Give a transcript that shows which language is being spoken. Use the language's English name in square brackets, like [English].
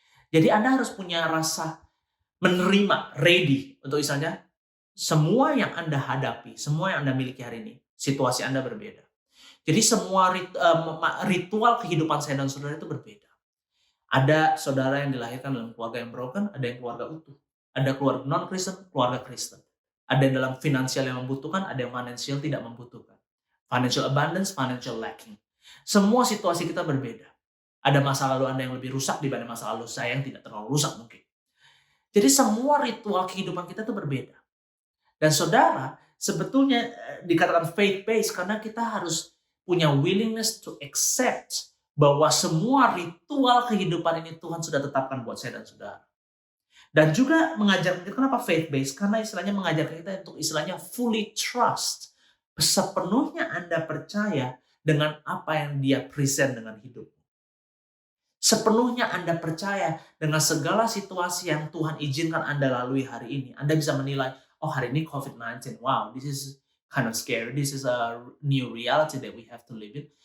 [Indonesian] Jadi Anda harus punya rasa menerima, ready untuk misalnya semua yang Anda hadapi, semua yang Anda miliki hari ini, situasi Anda berbeda. Jadi semua ritual kehidupan saya dan saudara itu berbeda. Ada saudara yang dilahirkan dalam keluarga yang broken, ada yang keluarga utuh. Ada keluarga non-Kristen, keluarga Kristen. Ada yang dalam finansial yang membutuhkan, ada yang finansial tidak membutuhkan. [English] Financial abundance, financial lacking. [Indonesian] Semua situasi kita berbeda. Ada masa lalu Anda yang lebih rusak dibanding masa lalu saya yang tidak terlalu rusak mungkin. Jadi semua ritual kehidupan kita itu berbeda. Dan saudara, sebetulnya dikatakan faith-based karena kita harus punya [English] willingness to accept [Indonesian] bahwa semua ritual kehidupan ini Tuhan sudah tetapkan buat saya dan saudara. Dan juga mengajarkan kita, kenapa faith-based? Karena istilahnya mengajarkan kita untuk istilahnya [English] fully trust. [Indonesian] Sepenuhnya Anda percaya dengan apa yang dia present dengan hidup. Sepenuhnya Anda percaya dengan segala situasi yang Tuhan izinkan Anda lalui hari ini. Anda bisa menilai, oh hari ini COVID-19, [English] wow, this is kind of scary. This is a new reality that we have to live in.